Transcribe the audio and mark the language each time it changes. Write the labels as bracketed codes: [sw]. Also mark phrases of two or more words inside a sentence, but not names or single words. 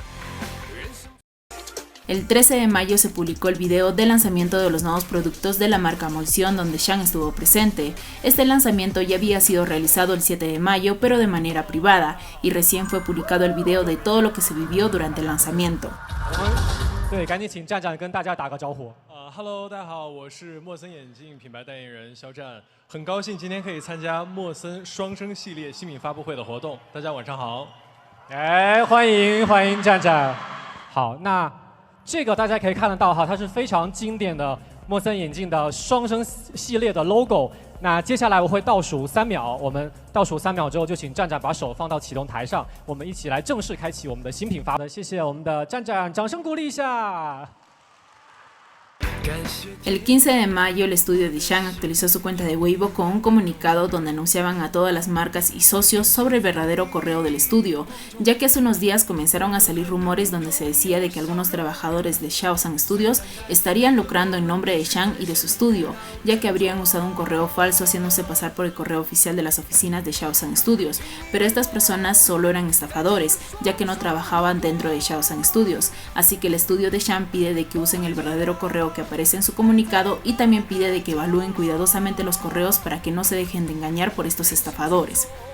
[es] El 13 de mayo se publicó el video de lanzamiento de los nuevos productos de la marca Molción donde Shang estuvo presente. Este lanzamiento ya había sido realizado el 7 de mayo pero de manera privada y recién fue publicado el video de todo lo que se vivió durante el lanzamiento. [zh] Hello， 大家好，我是莫森眼镜品牌代言人肖战，很高兴今天可以参加莫森双生系列新品发布会的活动。大家晚上好。欢迎战战。好，那这个大家可以看得到哈，它是非常经典的莫森眼镜的双生系列的 logo。那接下来我会倒数3秒，我们倒数3秒之后就请战战把手放到启动台上，我们一起来正式开启我们的新品发布。谢谢我们的战战，掌声鼓励一下。 [es] El 15 de mayo el estudio de Shang actualizó su cuenta de Weibo con un comunicado donde anunciaban a todas las marcas y socios sobre el verdadero correo del estudio, ya que hace unos días comenzaron a salir rumores donde se decía de que algunos trabajadores de Shaosan Studios estarían lucrando en nombre de Shang y de su estudio, ya que habrían usado un correo falso haciéndose pasar por el correo oficial de las oficinas de Shaosan Studios, pero estas personas solo eran estafadores, ya que no trabajaban dentro de Shaosan Studios, así que el estudio de Shang pide de que usen el verdadero correo que aparece en su comunicado y también pide de que evalúen cuidadosamente los correos para que no se dejen de engañar por estos estafadores.